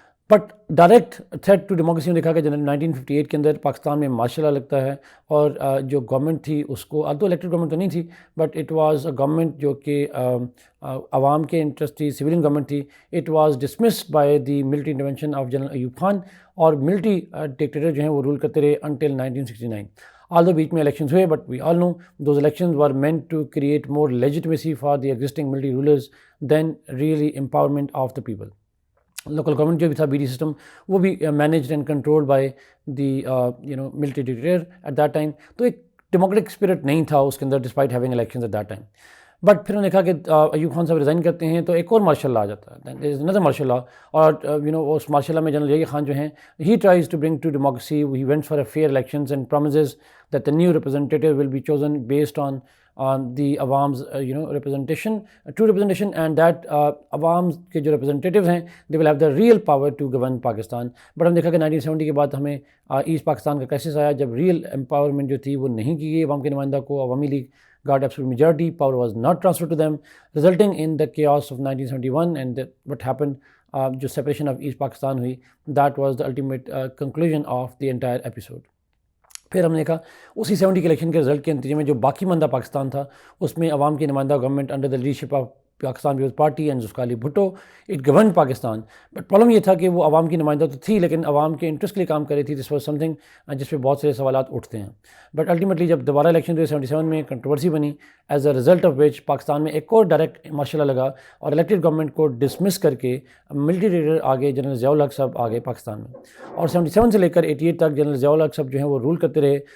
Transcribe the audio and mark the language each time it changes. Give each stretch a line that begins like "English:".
English: but direct threat to democracy
Urdu: نے دیکھا کہ 1958 کے اندر پاکستان میں مارشل لا لگتا ہے, اور جو گورنمنٹ تھی اس کو تو الیکٹڈ گورنمنٹ تو نہیں تھی
English: but it was a government
Urdu: جو کہ عوام کے انٹرسٹ تھی, سویلین گورنمنٹ تھی.
English: it was dismissed by the military intervention of general Ayub Khan,
Urdu: اور ملٹری ڈکٹیٹر جو ہیں وہ رول کرتے رہے
English: Until 1969. although
Urdu: بیچ میں الیکشنز ہوئے,
English: But we all know those elections were meant to create more legitimacy for the existing military rulers than really empowerment of the people. Local government جو بھی تھا B D system وہ بھی managed and controlled by the military dictator at that time.
Urdu: تو ایک democratic spirit نہیں تھا اس کے اندر
English: Despite having elections at that time. But
Urdu: پھر انہوں نے کہا کہ ایوب خان صاحب ریزائن کرتے ہیں تو ایک اور مارشل لا آ جاتا ہے,
English: نظر martial law, اور اس مارشل لا میں جنرل ضیاء خان جو ہیں he tries to bring to democracy, he went for a fair elections and promises that the new representative will be chosen based on the عوامز representation, true representation, and that عوام کے جو representatives ہیں they will have the real power to govern Pakistan.
Urdu: But ہم دیکھا کہ 1970 کے بعد ہمیں ایسٹ پاکستان کا کرائسس آیا جب ریئل امپاورمنٹ جو تھی وہ نہیں کی گئی عوام کے نمائندہ کو.
English: Awami League got absolute majority, power was not transferred to them, resulting in the chaos of 1971, and what happened, جو separation of East Pakistan ہوئی, that was the ultimate conclusion of the entire episode.
Urdu: پھر ہم نے دیکھا اسی 70 کے election کے result کے نتیجے میں جو باقی ماندہ پاکستان تھا اس میں عوام کی نمائندہ government
English: under the leadership of Pakistan Peoples Party
Urdu: and Zulfiqar Ali Bhutto it governed Pakistan. But problem یہ تھا کہ وہ عوام کی نمائندہ تو تھی لیکن عوام کے انٹرسٹ کے لیے کام کر رہی تھی.
English: this was something
Urdu: جس پہ بہت سارے سوالات اٹھتے ہیں. بٹ الٹیمیٹلی جب دوبارہ الیکشن 77 میں کنٹروورسی بنی,
English: as a result of which
Urdu: Pakistan میں ایک اور ڈائریکٹ مارشل لا لگا اور الیکٹڈ گورنمنٹ کو ڈسمس کر کے ملٹری لیڈر آگے جنرل ضیاء الحق صاحب آگے پاکستان میں, اور 77 سے لے کر 88 تک جنرل ضیاء الحق صاحب جو ہیں وہ رول کرتے رہے.